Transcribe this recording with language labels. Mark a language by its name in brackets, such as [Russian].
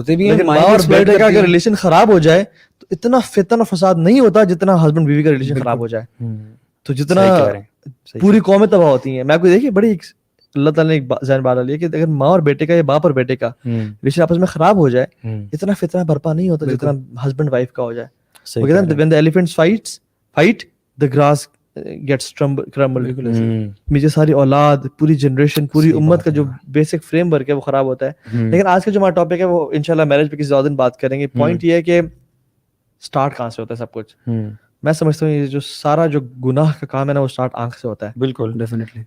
[Urdu] لیکن ماں اور بیٹے کا اگر ریلیشن خراب ہو جائے تو اتنا فتن و فساد نہیں ہوتا جتنا ہسبینڈ بیوی کا ریلیشن خراب ہو جائے, تو جتنا پوری قومیں تباہ ہوتی ہیں. میں آپ کو دیکھیے بڑی اللہ تعالیٰ نے ایک ذہن بات لی ہے کہ اگر ماں اور بیٹے کا یا باپ اور بیٹے کا ریلیشن آپس میں خراب ہو جائے, اتنا فتنہ برپا نہیں ہوتا جتنا ہسبینڈ وائف کا ہو جائے. وہ کہتے ہیں [English] when the elephants fight the grass gets crumbled. [Urdu] مجھے ساری اولاد, پوری جنریشن, پوری امت کا جو بیسک فریم ورک ہے وہ خراب ہوتا ہے. لیکن آج کا جو ہمارا ٹاپک ہے وہ انشاءاللہ میرج پہ کسی اور دن بات کریں گے. پوائنٹ یہ ہے کہ اسٹارٹ کہاں سے ہوتا ہے سب کچھ. میں سمجھتا ہوں یہ جو سارا جو گناہ کا کام ہے نا وہ اسٹارٹ آنکھ سے ہوتا ہے. بالکل ڈیفینیٹلی.